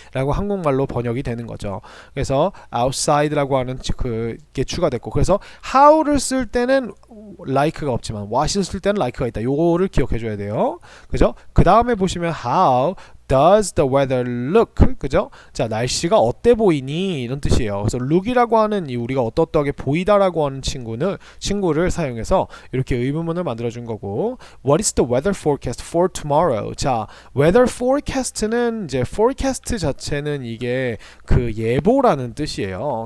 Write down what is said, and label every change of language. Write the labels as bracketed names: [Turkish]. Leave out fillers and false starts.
[Korean] 라고 한국말로 번역이 되는 거죠. 그래서 outside라고 하는 그게 추가됐고 그래서 how를 쓸 때는 like가 없지만 what을 쓸 때는 like가 있다. 요거를 기억해 줘야 돼요. 그죠? 그 다음에 보시면 [English] how does the weather look? [Korean] 그죠? 자, 날씨가 어때 보이니? 이런 뜻이에요. 그래서 look이라고 하는 이 우리가 어떠하게 보이다라고 하는 친구를 사용해서 이렇게 의문문을 만들어 준 거고 [English] What is the weather forecast for tomorrow? [Korean] 자, weather forecast는 이제 forecast 자체는 이게 그 예보라는 뜻이에요.